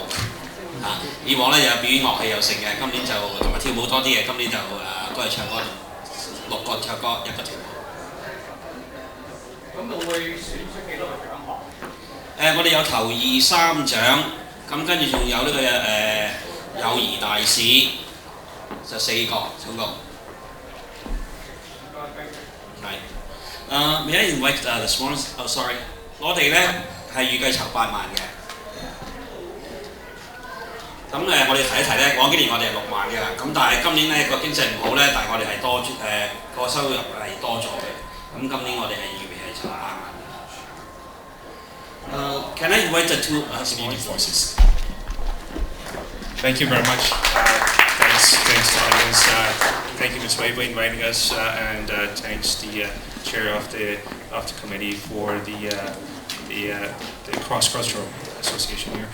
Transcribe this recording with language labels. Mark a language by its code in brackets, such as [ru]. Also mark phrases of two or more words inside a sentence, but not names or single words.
[yue] 以往咧有表演樂器又成嘅，今年就同埋跳舞多啲嘅，今年就都係唱歌，6個唱歌，1個跳舞。咁會選出幾多個獎項？我哋有頭2、3獎，咁跟住仲有呢個友誼大使，就4個總共。 [en] 係。May I invite the sponsors? Oh, sorry. [yue] 我哋咧係預計籌8萬嘅。咁我哋提一提咧，往幾年我哋係6萬嘅啦。咁但係今年咧個經濟唔好咧，但係我哋係多個收入係多咗嘅。咁今年我哋係預備係籌8 萬。 [en] Can I invite the two Canadian forces? Thank you very much. Thanks to the audience. Thank you, Ms. Wei, for inviting us, and thanks the chair of the committee for the cross-cultural association here.